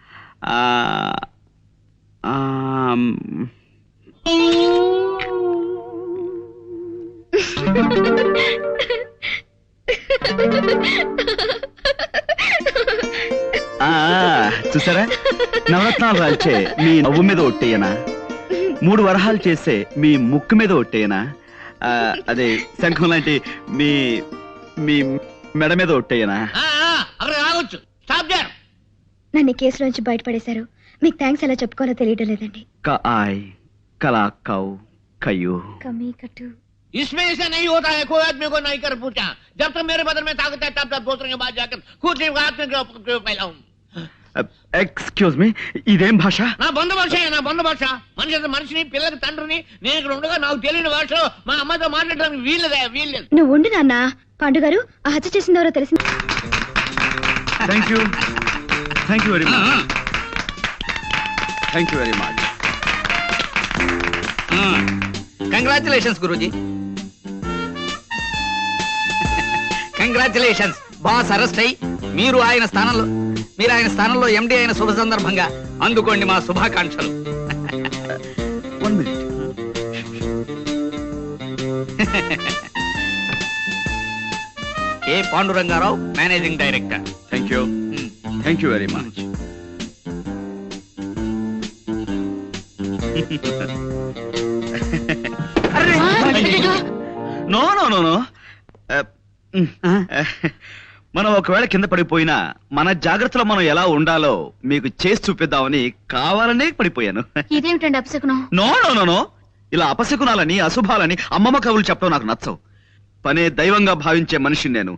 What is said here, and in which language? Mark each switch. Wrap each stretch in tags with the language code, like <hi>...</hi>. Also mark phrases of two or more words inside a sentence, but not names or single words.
<te>చూసారా, నవరత్నాలు రాల్చే మీ నవ్వు మీద ఒట్టేయనా? 3 వరహాలు చేసే మీ ముక్కు మీద ఒట్టేయనా? అదే శంఖం లాంటి మీ మీ మెడ మీద ఒట్టేయనా? నన్ను ఈ కేసు నుంచి బయటపడేశారు. మీకు థ్యాంక్స్ ఎలా చెప్పుకోవాలో తెలియడం లేదండి. कला काऊ कयू कमी कटू</te> <hi>इसमें ऐसा नहीं होता है, कोई आदमी को नहीं कर पूछा। जब तक मेरे बदन में ताकत है तब तक दूसरे के बाद जाकर खुद फैलाऊं।</hi> <en>excuse me,</en> <te>ఇదేం భాష? నా బంధు భాష, నా బంధు భాష. మనిషిని పిల్లకి తండ్రిని నేను ఇక్కడ ఉండగా నాకు తెలియని భాషలో మా అమ్మతో మాట్లాడడానికి వీల్లేదు. నువ్వు ఉండు నాన్న. పాండు గారు, ఆ హత్య చేసింది ఎవరో తెలిసింది.</te> <en>Thank you very much. Thank you very much.</en> <te>కంగ్రాచులేషన్స్ గురూజీ. కంగ్రాచులేషన్స్. బాస్ అరెస్ట్ అయ్యి మీరు ఆయన స్థానంలో ఎండి అయిన శుభ సందర్భంగా అందుకోండి మా శుభాకాంక్షలు.</te> <en>1 minute.</en> <te>ఏ పాండురంగారావు,</te> <en>managing director. Thank you very much. No no no no.</en> <te>మనం ఒకవేళ కింద పడిపోయినా మన జాగ్రత్తలో మనం ఎలా ఉండాలో మీకు చేసి చూపిద్దామని కావాలనే పడిపోయాను. ఇదేమిటండి అపశకునం?</te> <en>No no no no.</en> <te>ఇలా అపశకునాలని అశుభాలని అమ్మమ్మ కవులు చెప్పడం నాకు నచ్చవు. పనే దైవంగా భావించే మనిషిని నేను.</te>